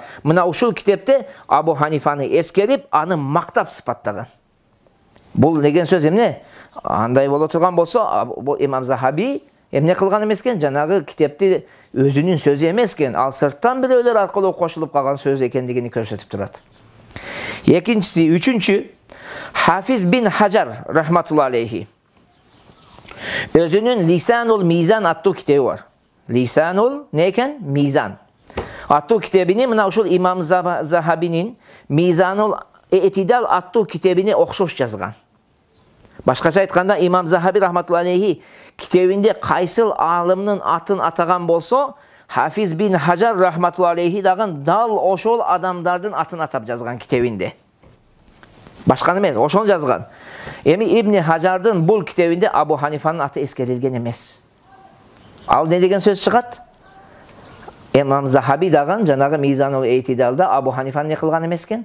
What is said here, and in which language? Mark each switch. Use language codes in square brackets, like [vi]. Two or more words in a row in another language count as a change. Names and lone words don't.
[ky] Мына ушул китепте Абу Ханифаны эскерип, аны мактап сыпаттаган. Бул деген сөз эмне? Андай боло турган болсо, бул имам Захаби эмне кылган эмес экен? Жанагы китепти өзүнүн сөзү эмес экен, ал сырттан бирөөлөр аркылуу кошулуп калган сөз экендигин көрсөтүп турат. Экинчиси, үчүнчү, Хафиз бин Хаджар [ar] رحمة الله عليه [ky] өзүнүн Лисанул Мизан аттуу китеби бар. Лисанул не экен? Мизан аттуу китебини мына ушул имам Захабинин Мизанул Этидал аттуу китебине окшош жазган. Башкача айтканда, имам Захаби [ar] رحمة الله عليه [ky] китебинде кайсыл аалымдын атын атаган болсо, Хафиз бин Хаджар [ar] رحمة الله عليه [ky] дагы дал ошол адамдардын атын атап жазган китебинде. Башканы эмес, ошону жазган. Эми Ибн Хаджардын бул китебинде Абу Ханифанын аты эскерилген эмес. Ал не деген сөз чыгат? Имам Захаби дагы жанагы Мизанул Эйтидалда Абу Ханифаны не кылган эмес экен?